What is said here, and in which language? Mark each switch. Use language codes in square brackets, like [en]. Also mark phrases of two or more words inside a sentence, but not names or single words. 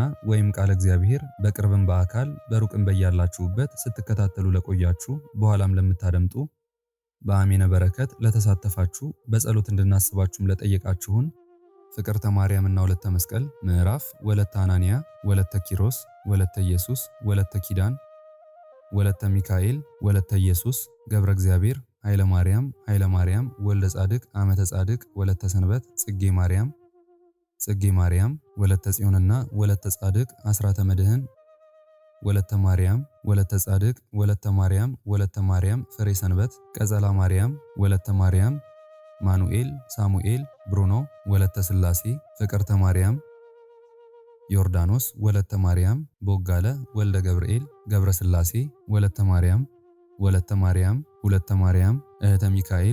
[am] ወይም ቃል እግዚአብሔር በቅርብም በአካል በሩቅም በያላችሁበት ስትከታተሉ ለቆያችሁ በኋላም ለምታደምጡ በአሜነ በረከት ለተሳተፋችሁ በጸሎት እንድናስባችሁም ለጠየቃችሁን ፍቅርተ ማርያምና ወለተ መስቀል ምዕራፍ ወለተ አናንያ ወለተ ኪሮስ ወለተ ኢየሱስ ወለተ ኪዳን ወለተ ሚካኤል ወለተ ኢየሱስ ገብረ እግዚአብሔር ኃይለ ማርያም ኃይለ ማርያም ወልደ ጻድቅ አመተ ጻድቅ ወለተ ሰንበት ጽጌ ማርያም ጽጌ ማርያም ወለተ ጽዮንና ወለተ ጻድቅ አስራተ መድህን ወለተ ማርያም ወለተ ጻድቅ ወለተ ማርያም ወለተ ማርያም ፍሬ ሰንበት ቀጸላ ማርያም ወለተ ማርያም ማኑኤል ሳሙኤል ብሩኖ ወለተ ስላሴ ፍቅርተ ማርያም ዮርዳኖስ ወለተ ማርያም ቦጋለ ወልደ ገብርኤል ገብረ ስላሴ ወለተ ማርያም ወለተ ማርያም ሁለተ ማርያም እህተ ሚካኤል